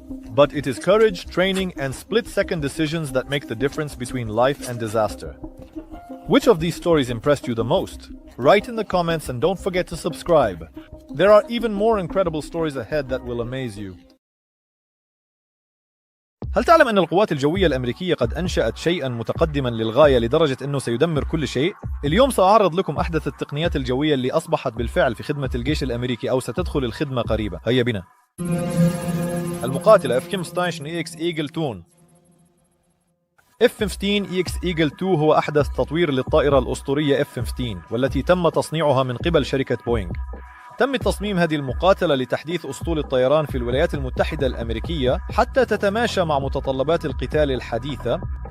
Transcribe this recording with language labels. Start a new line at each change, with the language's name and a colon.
English: But it is courage, training, and split-second decisions that make the difference between life and disaster. Which of these stories impressed you the most? Write in the comments and don't forget to subscribe. There are even more incredible stories ahead that will amaze you.
Arabic: هل تعلم أن القوات الجوية الأمريكية قد أنشأت شيئاً متقدماً للغاية لدرجة أنه سيدمر كل شيء؟ اليوم سأعرض لكم أحدث التقنيات الجوية اللي أصبحت بالفعل في خدمة الجيش الأمريكي أو ستدخل الخدمة قريبا. هيا بنا. المقاتلة F-15EX Eagle 2. F-15EX Eagle 2 هو أحدث تطوير للطائرة الأسطورية F-15 والتي تم تصنيعها من قبل شركة بوينغ. تم تصميم هذه المقاتلة لتحديث أسطول الطيران في الولايات المتحدة الأمريكية حتى تتماشى مع متطلبات القتال الحديثة.